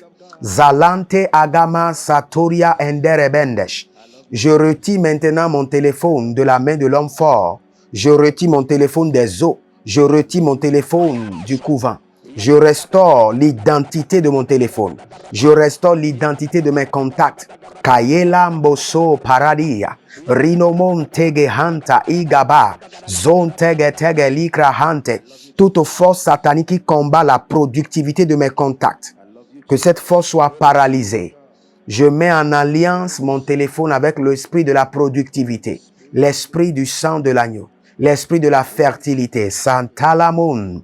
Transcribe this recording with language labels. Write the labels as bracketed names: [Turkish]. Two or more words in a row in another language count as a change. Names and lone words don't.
[French] Zalante Agama Satoria Enderebendesh. Je retire maintenant mon téléphone de la main de l'homme fort. Je retire mon téléphone des eaux. Je retire mon téléphone du couvent. Je restaure l'identité de mon téléphone. Je restaure l'identité de mes contacts. Kayela Mboso Paradia. Rinomon Tege Hanta Igaba. Zon Tege Tege Likra Hante. Toute force satanique qui combat la productivité de mes contacts. Que cette force soit paralysée. Je mets en alliance mon téléphone avec l'esprit de la productivité. L'esprit du sang de l'agneau. L'esprit de la fertilité. Santalamon.